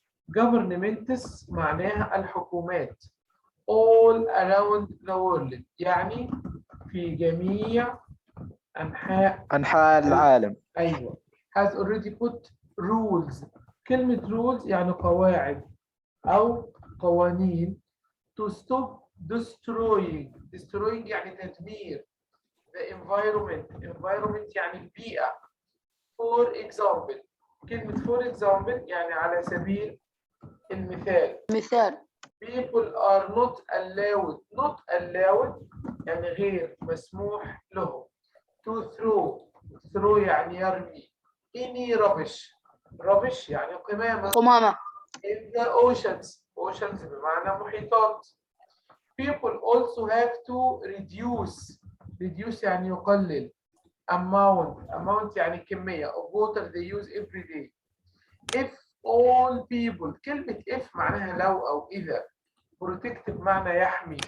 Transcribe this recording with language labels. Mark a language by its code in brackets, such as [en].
[ar] governments معناها الحكومات. [en] all around the world [ar] يعني في جميع أنحاء العالم. [en] أيوة. has already put rules. [ar] كلمة rules يعني قواعد أو قوانين. [en] to stop destroying. destroying [ar] يعني تدمير. the environment يعني البيئة. [en] for example. [ar] كلمة for example يعني على سبيل المثال. مثال. [en] people are not allowed [ar] يعني غير مسموح لهم. [en] to throw [ar] يعني يرمي. [en] any rubbish [ar] يعني قمامة. [en] in the oceans [ar] بمعنى محيطات. [en] people also have to reduce [ar] يعني يقلل. [en] amount [ar] يعني كمية [en] of water they use every day. if all people. [ar] كلمة if معناها لو أو إذا. protect بمعنى يحمي.